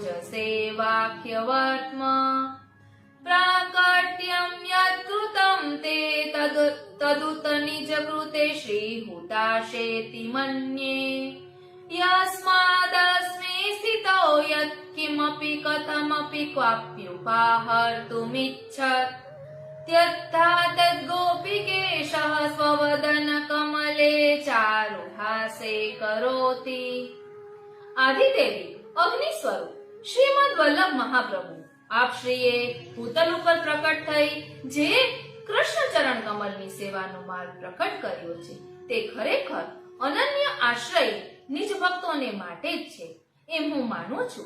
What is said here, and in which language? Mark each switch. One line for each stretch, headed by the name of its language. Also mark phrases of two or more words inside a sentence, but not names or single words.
Sanskrit: સેવાખ્યવર્ત્મ પ્રાકટ્યમ યત્કૃતમ તે તદુત નિજ કૃતે શ્રીહુતાશેતિ મન્યે યસ્માદસ્મે સ્થિતો યત્ કિમપि કથમપि ક્વાપ્યુપાહર્તુમિચ્છત त्यक्ता तद्गोपिकेशः स्ववदन कमले चारुहासे करोति.
Gujarati: આદિદેવી અગ્નિ સ્વરૂપ શ્રીમદ વલ્લભ મહાપ્રભુ આપ શ્રીએ ભૂતલ ઉપર પ્રકટ થઈ જે કૃષ્ણ ચરણ કમલની સેવાનો માર્ગ પ્રકટ કર્યો છે તે ખરેખર અનન્ય આશ્રય નિજ ભક્તોને માટે જ છે એમ હું માનું છું.